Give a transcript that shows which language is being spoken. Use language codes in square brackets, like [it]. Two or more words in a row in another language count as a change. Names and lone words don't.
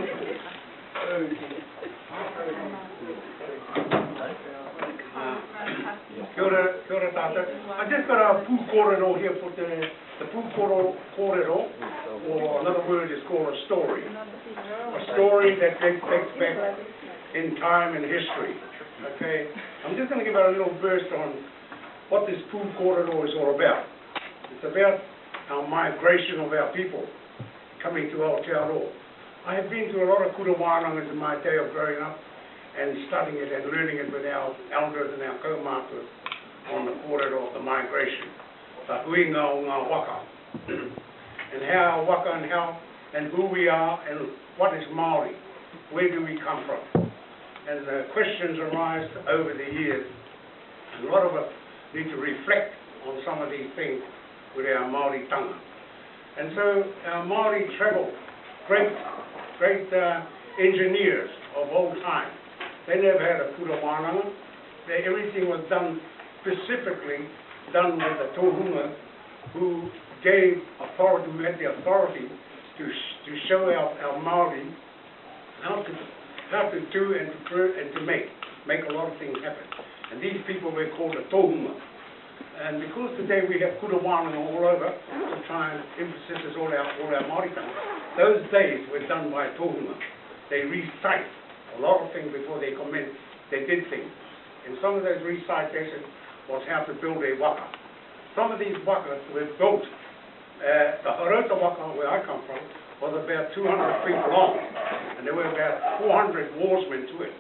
[mi] Kia ora tātou. [en] I just got a [mi] pū kōrero [en] here for the [mi] pū kōrero, [en] or another word is called a story. A story that dates back in time and history. Okay? I'm just going to give a little burst on what this [mi] pū kōrero [en] is all about. It's about our migration of our people coming to Aotearoa. I have been to a lot of [mi] kura wānanga [en] in my day of growing up and studying it and learning it with our elders and our kaumātua on the kōrero of the migration, the [mi] huinga o ngā waka, [en] and how waka and who we are and what is Māori, where do we come from. And the questions arise over the years, and a lot of us need to reflect on some of these things with our [mi] Māori tanga. [en] And so our Māori travel, great engineers of old time. They never had a [mi] kura wānanga. [en] Everything was done specifically, done with the tohunga who gave authority, who had the authority to show our Māori how to do and to make a lot of things happen. And these people were called the tohunga. And because today we have [mi] kura wānanga [en] all over, to try and emphasize all our [mi] Māori tanga, [en] those days were done by tohunga. They recite a lot of things before they commenced. They did things. And some of those recitations was how to build a waka. Some of these wakas were built The Haurota waka, where I come from, was about 200 feet long, and there were about 400 warsmen to it.